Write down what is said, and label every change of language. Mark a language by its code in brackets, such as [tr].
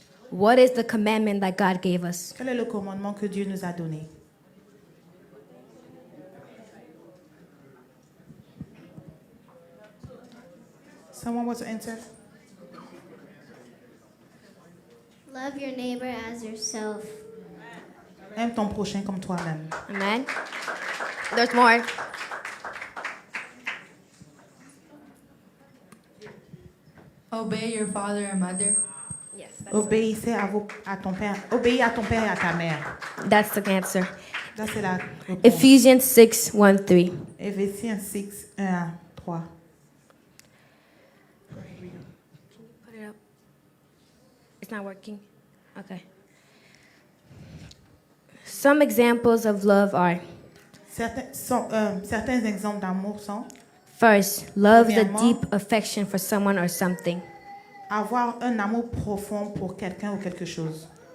[en] What is the commandment that God gave us? [fr] Quel est le commandement que Dieu nous a donné? [en] Someone wants to answer? Love your neighbor as yourself. [fr] Aime ton prochain comme toi-même. [en] Amen. There's more. Obey your father and mother. Yes, [fr] Obéissez à ton père. Obéis à ton père et à ta mère. [en] that's the answer. [fr] Ça, c'est la réponse. [en] Ephesians 6:1-3. [fr] Éphésiens 6, 1 à 3. [en] Put it up. It's not working. Okay. Some examples of love are: [fr] Certains exemples d'amour sont [en] first, love the [fr] Premièrement, [en] deep affection for someone or something. [fr] avoir un amour profond pour quelqu'un ou quelque chose.